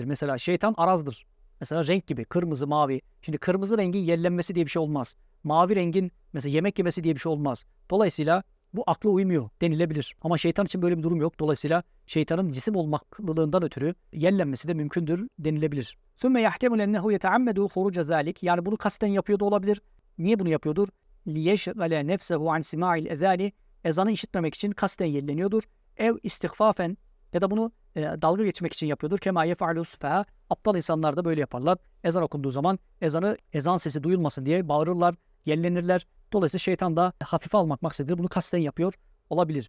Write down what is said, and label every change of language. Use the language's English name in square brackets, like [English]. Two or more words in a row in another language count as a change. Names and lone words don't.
[Turkish] Mesela şeytan arazdır. Mesela renk gibi kırmızı, mavi. Şimdi kırmızı rengin yellenmesi diye bir şey olmaz. Mavi rengin mesela yemek yemesi diye bir şey olmaz. Dolayısıyla bu akla uymuyor denilebilir. Ama şeytan için böyle bir durum yok. Dolayısıyla şeytanın cisim olmaklılığından ötürü yellenmesi de mümkündür denilebilir. [Arabic] ثُمَّ يَحْتَمُلْ اَنَّهُ يَتَعَمَّدُ خُرُوجَ ذَٰلِكِ, [Turkish] yani bunu kasten yapıyor da olabilir. Niye bunu yapıyordur? [Arabic] لِيَشْغَلَ نَفْسَهُ عَنْ سِمَاعِ الْاَذَانِ, [Turkish] ezanı işitmemek için kasten yelleniyordur. [Arabic] أو استخفافا, [Turkish] ya da bunu dalga geçmek için yapıyordur. [Arabic] كما يفعل السفهاء, [Turkish] aptal insanlar da böyle yaparlar. Ezan okunduğu zaman ezan sesi duyulmasın diye bağırırlar, yellenirler. Dolayısıyla şeytan da hafife almak maksadıdır. Bunu kasten yapıyor olabilir.